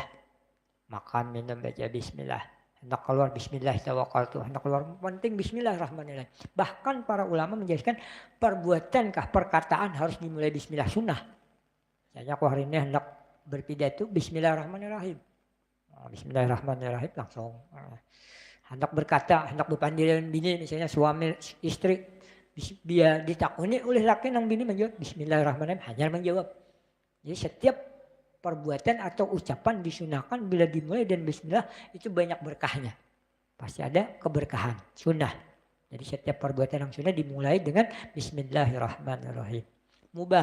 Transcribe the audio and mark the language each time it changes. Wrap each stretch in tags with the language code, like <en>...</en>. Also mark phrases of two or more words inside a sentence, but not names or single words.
<id>Makan minum baca Bismillah. Hendak keluar</id> <ar>بسم الله توكلت.</ar> <id>Hendak keluar penting Bismillahirrahmanirrahim. Bahkan para ulama menjelaskan perbuatankah perkataan harus dimulai Bismillah sunnah. Misalnya aku hari ini hendak berpidato Bismillahirrahmanirrahim. Bismillahirrahmanirrahim langsung.</id> <bjn>Hendak berkata, hendak berpandiran bini misalnya suami istri. Biar ditakuni oleh laki nang bini menjawab Bismillahirrahmanirrahim hanya menjawab.</bjn> <id>Jadi setiap perbuatan atau ucapan disunahkan bila dimulai dan bismillah itu banyak berkahnya. Pasti ada keberkahan, sunnah. Jadi setiap perbuatan yang sunnah dimulai dengan Bismillahirrahmanirrahim. Mubah.</id>